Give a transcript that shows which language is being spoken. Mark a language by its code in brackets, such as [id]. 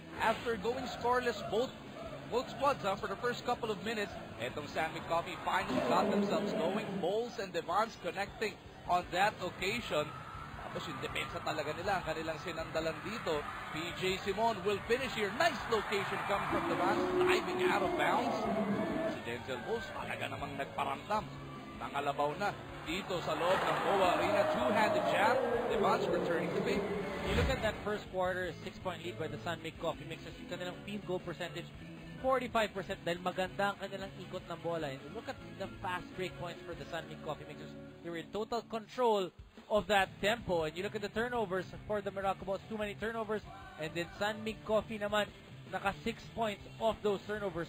[en] After going scoreless both squads for the first couple of minutes, itong San Mig Coffee finally got themselves going. Bowles and Devons connecting on that occasion. [tl] Tapos yung depensa talaga nila, ang kanilang sinandalan dito. PJ Simon will finish here. [en] Nice location coming from Devons, diving out of bounds. [tl] Si Denzel Bowles talaga namang nagparamdam. Nangalabaw na dito sa loob ng MOA Arena. [en] Two-handed jab. Devons returning the bait. You look at that first quarter, 6-point lead by the San Mig Coffee Mixers. [tl] Yung kanilang field goal percentage, 45% dahil maganda ang kanilang ikot ng bola. [en] And look at the fast break points for the San Mig Coffee Mixers. They were in total control of that tempo. And you look at the turnovers for the Meralco Balls, too many turnovers. And then San Mig Coffee naman, naka 6 points off those turnovers.